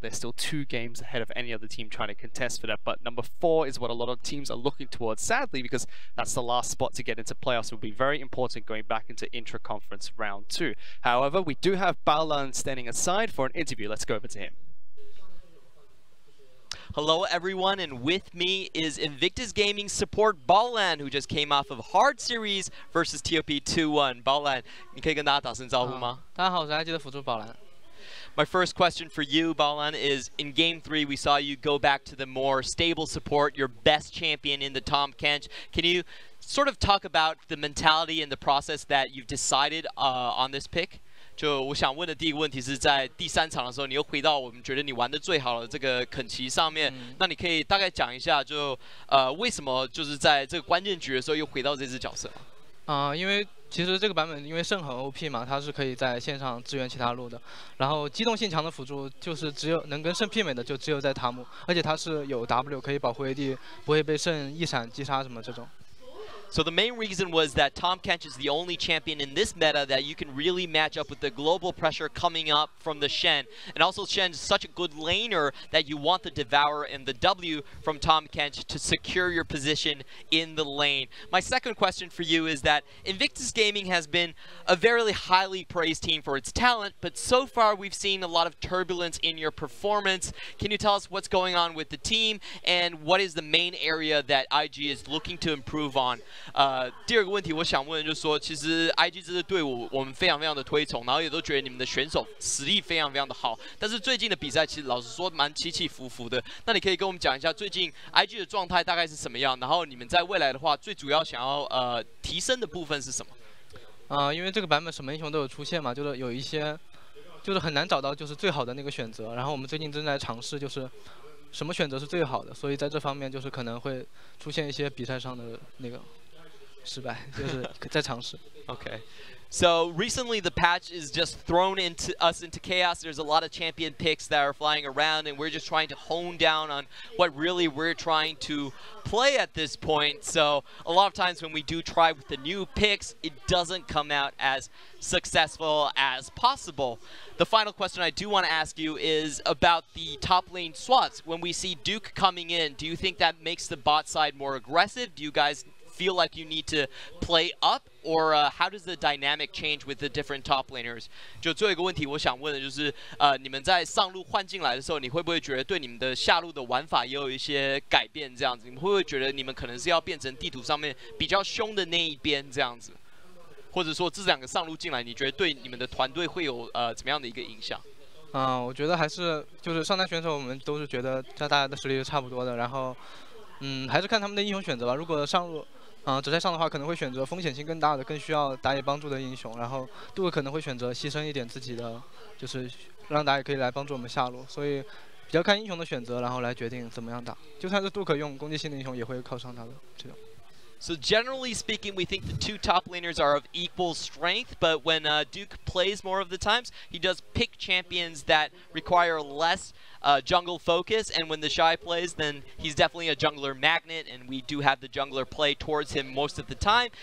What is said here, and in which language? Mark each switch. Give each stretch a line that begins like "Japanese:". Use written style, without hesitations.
English: They're still 2 games ahead of any other team trying to contest for that, but number 4 is what a lot of teams are looking towards, sadly, because that's the last spot to get into playoffs. It will be very important going back into intra-conference round 2. However, we do have Baolan standing aside for an interview. Let's go over to him. Hello everyone, and with me is Invictus Gaming support Baolan, who just came off of Hard Series versus TOP 2-1.
Chinese: Baolan, 你可以跟大家打声招呼吗？大家好，我是IG的辅助宝兰。
English: My first question for you, Baolan, is in Game 3, we saw you go back to the more stable support, your best champion in the Tahm Kench. Can you sort of talk about the mentality and the process that you've decided on this pick?
Chinese: 就我想问的第一个问题是在第3场的时候，你又回到我们觉得你玩的最好的这个肯奇上面，那你可以大概讲一下，就为什么就是在这个关键局的时候又回到这只角色？因为其实这个版本因为圣很 OP 嘛，它是可以在线上支援其他路的。然后机动性强的辅助就是只有能跟圣媲美的就只有在塔姆，而且它是有 W 可以保护 AD， 不会被圣一闪击杀什么这种。
English: So the main reason was that Tahm Kench is the only champion in this meta that you can really match up with the global pressure coming up from the Shen. And also Shen is such a good laner that you want the Devour and the W from Tahm Kench to secure your position in the lane. My second question for you is that Invictus Gaming has been a very highly praised team for its talent, but so far we've seen a lot of turbulence in your performance. Can you tell us what's going on with the team and what is the main area that IG is looking to improve on?
Chinese: 第二个问题我想问就是说，其实 IG 这支队伍我们非常的推崇，然后也都觉得你们的选手实力非常的好，但是最近的比赛其实老实说蛮起起伏伏的。那你可以跟我们讲一下最近 IG 的状态大概是什么样，然后你们在未来的话最主要想要提升的部分是什么？因为这个版本什么英雄都有出现嘛，就是有一些就是很难找到就是最好的那个选择，然后我们最近正在尝试就是什么选择是最好的，所以在这方面就是可能会出现一些比赛上的那个。失败，就是在尝试。
English: Okay. So recently the patch is just thrown us into chaos. There's a lot of champion picks that are flying around, and we're just trying to hone down on what really we're trying to play at this point. So a lot of times when we do try with the new picks, it doesn't come out as successful as possible. The final question I do want to ask you is about the top lane swats. When we see Duke coming in, do you think that makes the bot side more aggressive? Do you guys feel like you need to play up, or how does the dynamic change with the different top laners?
Chinese: 就最后一个问题，我想问的就是，你们在上路换进来的时候，你会不会觉得对你们的下路的玩法也有一些改变？这样子，你们会不会觉得你们可能是要变成地图上面比较凶的那一边这样子？或者说这2个上路进来，你觉得对你们的团队会有怎么样的一个影响？我觉得还是就是上单选手，我们都是觉得大家的实力是差不多的，然后还是看他们的英雄选择吧。如果上路。直在上的话，可能会选择风险性更大的、更需要打野帮助的英雄，然后杜可能会选择牺牲一点自己的，就是让打野可以来帮助我们下路，所以比较看英雄的选择，然后来决定怎么样打。就算是杜可用攻击性的英雄，也会靠上他的这种。
English: So generally speaking, we think the two top laners are of equal strength, but when Duke plays more of the times, he does pick champions that require less jungle focus, and when the Shy plays, then he's definitely a jungler magnet, and we do have the jungler play towards him most of the time.